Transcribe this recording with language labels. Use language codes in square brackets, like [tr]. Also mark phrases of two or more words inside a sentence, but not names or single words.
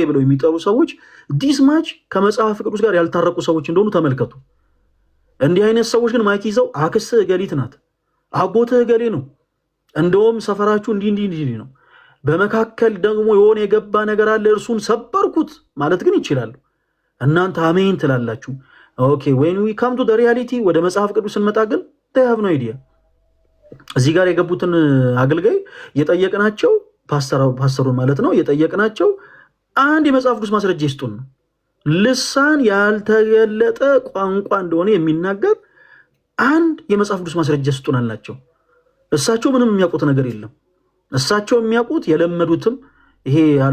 [am] ብለው የሚጠሩ ሰዎች ዲስማች ከመጽሐፍ ቅዱስ ጋር ያልታረቁ ሰዎች እንደሆኑ ተመልከቱ። እንዲህ አይነት ሰዎች ግን ማይክ ይዘው አክስትህ ገሊት ናት፣ አጎትህ ገሌ ነው፣ እንደውም ሰፈራችሁ እንዲህ ነው፣ በመካከል ደግሞ የሆነ የገባ ነገር አለ እርሱን ሰበርኩት ማለት ግን ይችላሉ። እናንተ አሜን ትላላችሁ። ኦኬ [en] when we come to the reality [am] ወደ መጽሐፍ ቅዱስ እንመጣ ግን [en] they have no idea። [am] እዚህ ጋር የገቡትን አገልጋይ የጠየቅናቸው ፓስተሩን ማለት ነው የጠየቅናቸው አንድ የመጽሐፍ ቅዱስ ማስረጃ ይስጡን ነው። ልሳን ያልተገለጠ ቋንቋ እንደሆነ የሚናገር አንድ የመጽሐፍ ቅዱስ ማስረጃ ይስጡን አልናቸው። እሳቸው ምንም የሚያውቁት ነገር የለም። እሳቸው የሚያውቁት የለመዱትም ይሄ ያለ